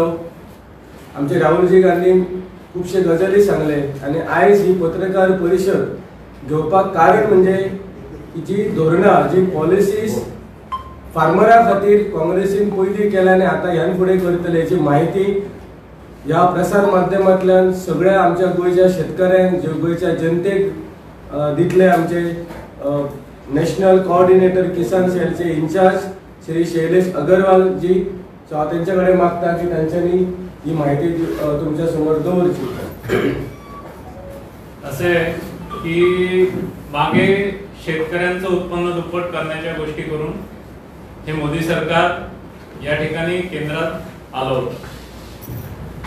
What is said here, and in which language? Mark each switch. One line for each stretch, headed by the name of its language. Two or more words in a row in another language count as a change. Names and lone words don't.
Konkani: आमचे राहुलजी गांधीन खूपशे गजाली सांगले आणि आयज ही पत्रकार परिषद घेवपाक कारण म्हणजे जी धोरणा जी पॉलिसीज फार्मरा खातीर काँग्रेसीन पयली केल्या आणि आता ह्यान फुडें करतले याची माहिती या प्रसार माध्यमांतल्यान सगळ्या आमच्या गोयच्या शेतकऱ्यांक गोयच्या जनतेक दितले। आमचे
English: national coordinator
Konkani: किसान सेलचे इंचार्ज श्री शैलेश अगरवाल जी, सो हांव तेंच्याकडे मागता की तांच्यांनी ही माहिती तुमच्या समोर दवरची।
Marathi: असे की मागे शेतकऱ्यांचं उत्पन्न दुप्पट करण्याच्या गोष्टी करून हे मोदी सरकार या ठिकाणी केंद्रात आलं होतं।